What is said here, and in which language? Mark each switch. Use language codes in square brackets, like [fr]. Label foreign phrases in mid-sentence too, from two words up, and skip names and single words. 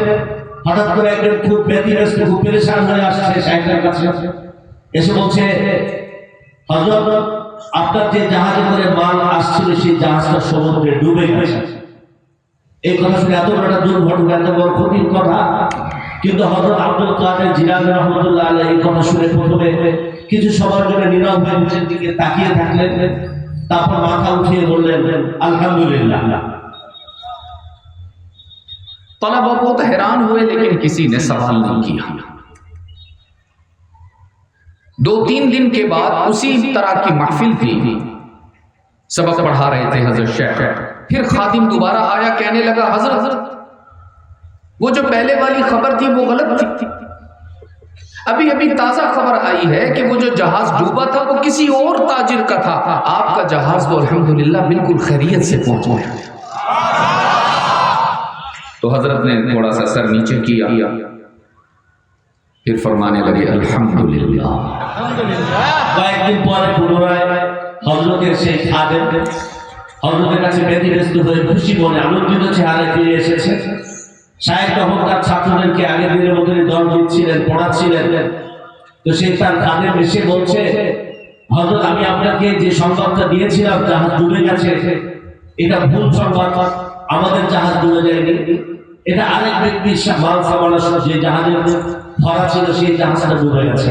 [bn] হঠাৎ করে একজন খুব ব্যতিব্যস্ত, খুব পেরেশান হয়ে আসছে শাইখের কাছে, এসে বলছে, হযরত আপনার যে জাহাজে করে মাল আসছিল সেই জাহাজটা সমুদ্রে ডুবে গেছে। এই কথা শুনে এত বড় একটা দুর্ঘটনা, এত বড় ক্ষতির কথা, কিন্তু হযরত আব্দুল কাদের জিলানী [ar] رحمة الله عليه [bn] এই কথা শুনে প্রথমে কিছু সময়ের জন্য নীরব হয়ে নিচের দিকে তাকিয়ে থাকলেন, তারপর মাথা উঠিয়ে বললেন আলহামদুলিল্লাহ। [ur] طلبہ بہت حیران ہوئے لیکن کسی نے سوال نہیں کیا۔ 2-3 دن کے بعد اسی طرح کی محفل تھی، سبق پڑھا رہے تھے حضرت شیخ، پھر خادم دوبارہ آیا، کہنے لگا حضرت وہ جو پہلے والی خبر تھی وہ غلط تھی، ابھی تازہ خبر آئی ہے کہ وہ جو جہاز ڈوبا تھا وہ کسی اور تاجر کا تھا، آپ کا جہاز تو الحمدللہ بالکل خیریت سے پہنچ گیا۔ تو حضرت نے تھوڑا سا سر نیچے کیا، پھر فرمانے لگے الحمدللہ۔ [bn] কয়েকদিন পরে পুনরায় হযরতের সেই খাদেম হযরতের কাছে ব্যতিব্যস্ত হয়ে খুশি মনে আনন্দিত চেহারায় ফিরে এসেছে। শায়েখ তখন তার ছাত্রদেরকে আগের দিনের মতোই দল দিচ্ছিলেন, পড়াচ্ছিলেন। তো সেই তার খাদেম এসে বলছে, হযরত আমি আপনাকে যে সংবাদটা দিয়েছিলাম জাহাজ ডুবে গেছে, এটা ভুল সংবাদ, আমাদের জাহাজ ডুবে যায়নি, এটা আরেক ব্যক্তির মাল সামানা যে জাহাজে ভরা ছিল সেই জাহাজটা ডুবে গেছে।